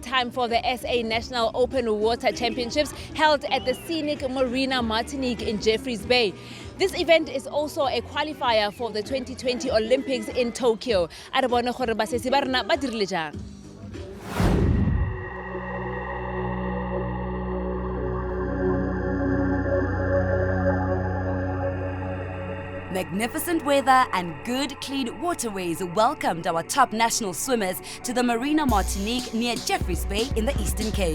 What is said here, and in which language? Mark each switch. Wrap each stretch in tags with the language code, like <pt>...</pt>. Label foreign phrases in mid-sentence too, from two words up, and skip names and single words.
<en>time for the SA National Open Water Championships held at the scenic Marina Martinique in Jeffreys Bay. This event is also a qualifier for the 2020 Olympics in Tokyo.</en> <tn>A re bone gore basesi ba rena ba dirile jang.</tn> <en>Magnificent weather and good clean waterways welcomed our top national swimmers to the Marina Martinique near Jeffreys Bay in the Eastern Cape.</en>